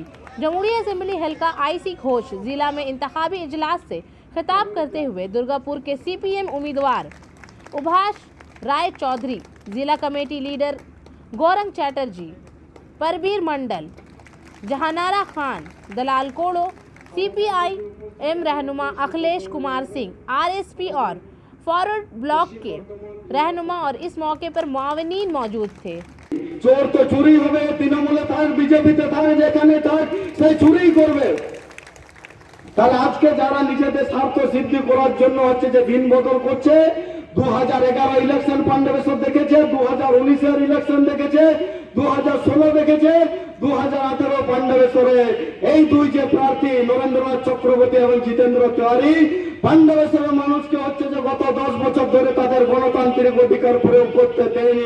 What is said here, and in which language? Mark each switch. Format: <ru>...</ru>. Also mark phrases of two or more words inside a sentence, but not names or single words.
<ur>جموئی اسمبلی حلقہ آئی سی گھوش ضلع میں انتخابی اجلاس سے خطاب کرتے ہوئے درگاپور کے سی پی ایم امیدوار ابھاش رائے چودھری، ضلع</ur> <en>committee leader</en> <ur>گورنگ چٹرجی، پربیر منڈل، جہانارا خان، دلال کوڑو، سی پی آئی ایم رہنما اکھلیش کمار سنگھ، آر ایس پی اور فارورڈ بلاک کے رہنما اور اس موقع پر معاونین موجود تھے.</ur> <bn>চোর তো চুরি হোবে, তৃণমূলে থাক, বিজেপিতে থাক, যেখানে থাক সে চুরি করবে। তাহলে আজকে যারা নিজেদের স্বার্থ সিদ্ধি করার জন্য হচ্ছে যে দিন বদল করছে, 2011 ইলেকশন পান্ডবেশ্বর দেখেছে, 2019 ইলেকশন দেখেছে, 2016 দেখেছে, 2018 পান্ডবেশ্বরে এই দুই যে প্রার্থী নরেন্দ্রনাথ চক্রবর্তী এবং জিতেন্দ্র তিওয়ারি পান্ডবেশ্বরের মানুষকে হচ্ছে যে গত 10 বছর ধরে তাদের গণতান্ত্রিক অধিকার প্রয়োগ করতে দেয়নি।</bn>